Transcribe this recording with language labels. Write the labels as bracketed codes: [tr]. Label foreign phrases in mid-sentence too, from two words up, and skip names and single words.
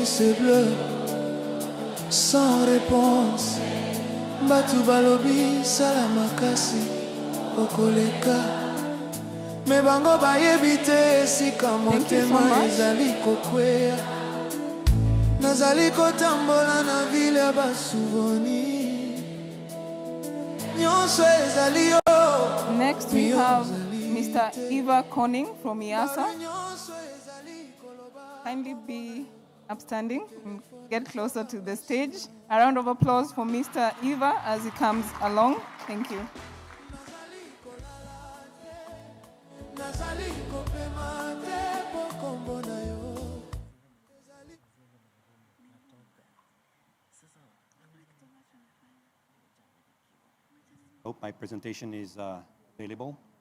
[fr] ce bleu sans réponse [ln] batu balobi sala makasi okoleka me bango bayebi te esika motema ezali kokwea nazali kotambola na ville ya basouvenir nyonso ezali yo. [en] Next we have Mr. Eva Conning from EASA. Kindly be upstanding and get closer to the stage. A round of applause for Mr. Eva as he comes along. Thank you. Hope my presentation is available.